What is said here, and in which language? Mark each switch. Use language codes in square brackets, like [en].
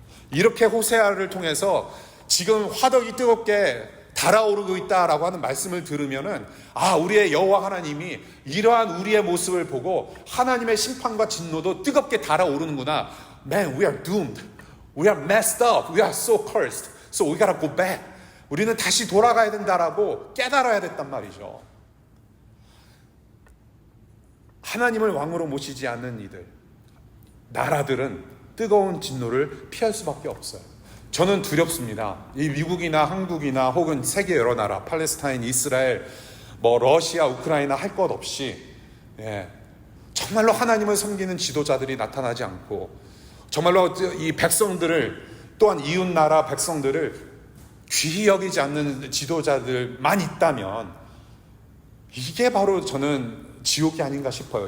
[ko] 이렇게 호세아를 통해서 지금 화덕이 뜨겁게 달아오르고 있다라고 하는 말씀을 들으면은, 아, 우리의 여호와 하나님이 이러한 우리의 모습을 보고 하나님의 심판과 진노도 뜨겁게 달아오르는구나. [en] Man, we are doomed. We are messed up. We are so cursed. So we gotta go back. [ko] 우리는 다시 돌아가야 된다라고 깨달아야 됐단 말이죠. 하나님을 왕으로 모시지 않는 이들, 나라들은 뜨거운 진노를 피할 수밖에 없어요. 저는 두렵습니다. 이 미국이나 한국이나 혹은 세계 여러 나라, 팔레스타인, 이스라엘, 러시아, 우크라이나 할 것 없이 정말로 하나님을 섬기는 지도자들이 나타나지 않고, 정말로 이 백성들을, 또한 이웃 나라 백성들을 귀히 여기지 않는 지도자들만 있다면 이게 바로 저는 지옥이 아닌가 싶어요.